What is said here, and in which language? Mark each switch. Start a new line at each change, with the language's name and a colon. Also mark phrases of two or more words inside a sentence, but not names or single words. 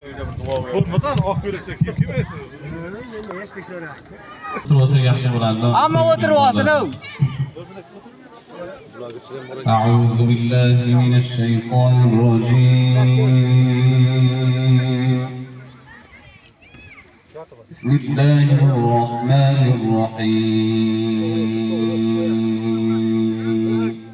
Uzbek: Ko'rmadan oq ko'ylakcha kiyib kelmaysiz. O'tirsa yaxshi bo'ladi. Ammo o'tirib olsin-ku.
Arabic: أعوذ بالله من الشيطان الرجيم. بسم الله الرحمن الرحيم.